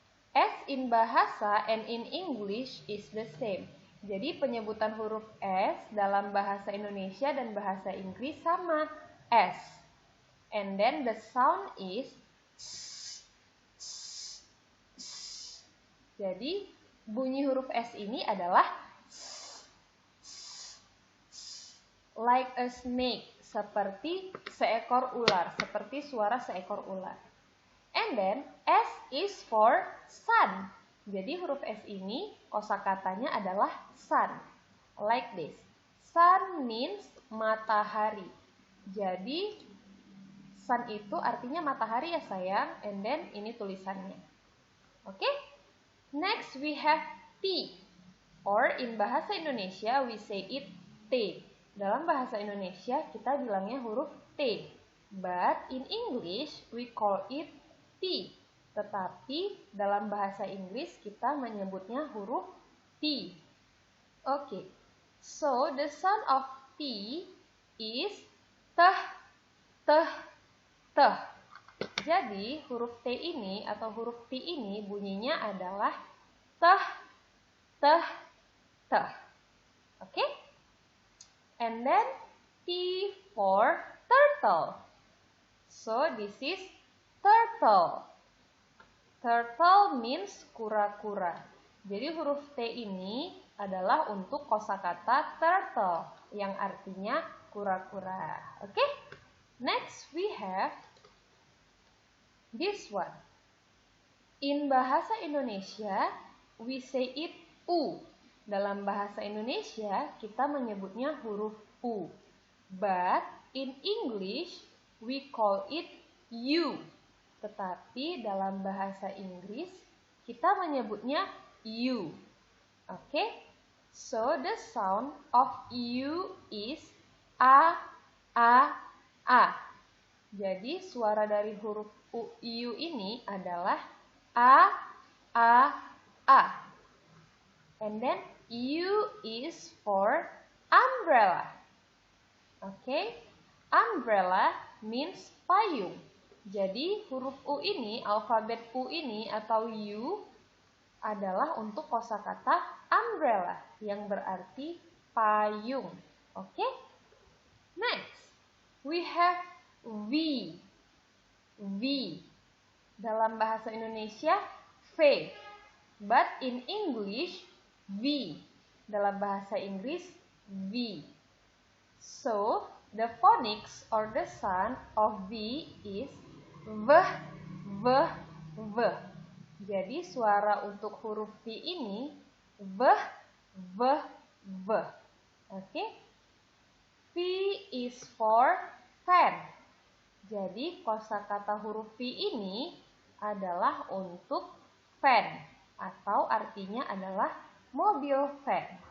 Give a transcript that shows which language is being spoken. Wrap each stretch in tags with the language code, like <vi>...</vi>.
<en>S in bahasa and in English is the same.</en> <id>Jadi penyebutan huruf S dalam bahasa Indonesia dan bahasa Inggris sama, S.</id> <en>And then the sound is</en> <id>Jadi bunyi huruf S ini adalah</id> <en>like a snake,</en> <id>seperti seekor ular, seperti suara seekor ular.</id> <en>And then S is for sun.</en> <id>Jadi huruf S ini kosakatanya adalah sun.</id> <en>Like this. Sun means matahari.</en> <id>Jadi sun itu artinya matahari ya sayang.</id> <en>And then</en> <id>ini tulisannya.</id> <en>Oke? Next we have T. Or in bahasa Indonesia we say it T.</en> <id>Dalam bahasa Indonesia kita bilangnya huruf T.</id> <en>But in English we call it T.</en> <id>Tetapi dalam bahasa Inggris kita menyebutnya huruf T. Oke.</id> <en>So the sound of T is teh, teh, teh.</en> <id>Jadi huruf T ini atau huruf T ini bunyinya adalah teh, teh, teh.</id> <en>Oke? And then T for turtle. So this is turtle. Turtle means kura-kura.</en> <id>Jadi huruf T ini adalah untuk kosakata turtle yang artinya kura-kura. Oke?</id> <en>Next we have this one. In bahasa Indonesia we say it U.</en> <id>dalam bahasa Indonesia kita menyebutnya huruf U.</id> <en>But in English we call it U.</en> <id>Tetapi dalam bahasa Inggris kita menyebutnya U. Oke?</id> <en>So the sound of U is A, A, A.</en> <id>Jadi suara dari huruf U ini adalah A, A, A.</id> <en>And then U is for umbrella. Okay? Umbrella means payung.</en> <id>Jadi huruf U ini, alfabet U ini atau U adalah untuk kosakata umbrella yang berarti payung.</id> <en>Okay? Next, we have V. V.</en> <id>Dalam bahasa Indonesia, V.</id> <en>But in English, V.</en> <id>Dalam bahasa Inggris, V.</id> <en>So, the phonics or the sound of V is V, V, V.</en> <id>Jadi suara untuk huruf V ini V, V, V. Oke?</id> <en>V is for fan.</en> <id>Jadi kosakata huruf V ini adalah untuk fan atau artinya adalah mobil van.</id>